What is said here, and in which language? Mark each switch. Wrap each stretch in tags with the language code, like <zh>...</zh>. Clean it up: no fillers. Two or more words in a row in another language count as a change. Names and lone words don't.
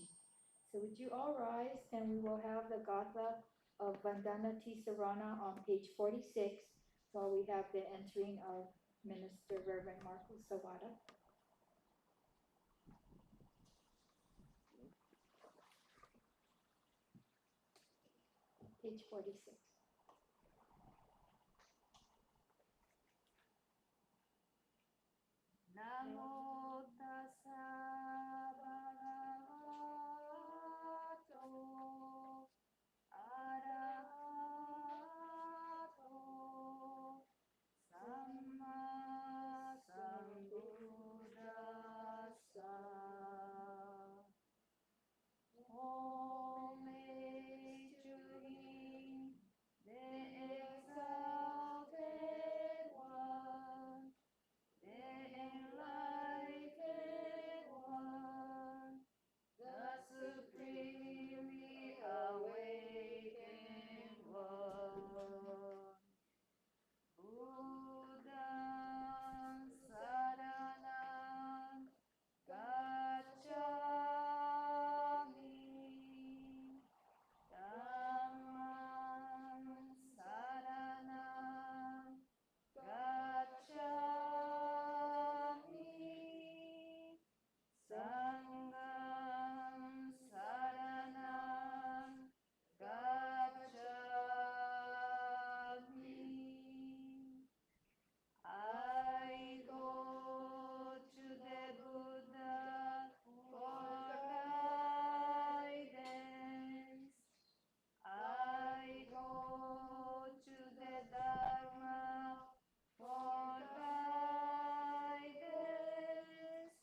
<en>So would you all rise, and we will have the GATHA of Vandana Ti-Sarana on page 46, while we have the entering of Minister Reverend Marcos Sawada. Page 46.</en> <pi>Namo tassa bhagavato arahato samma sambuddhassa.</pi> <en>All hail to him, the exalted one, the enlightened one, the supremely awakened one.</en> <pi>Buddham saranam gacchami, dhammam saranam gacchami, sangham saranam gacchami.</pi> <en>I go to the Buddha for guidance. I go to the Dharma for guidance.</en>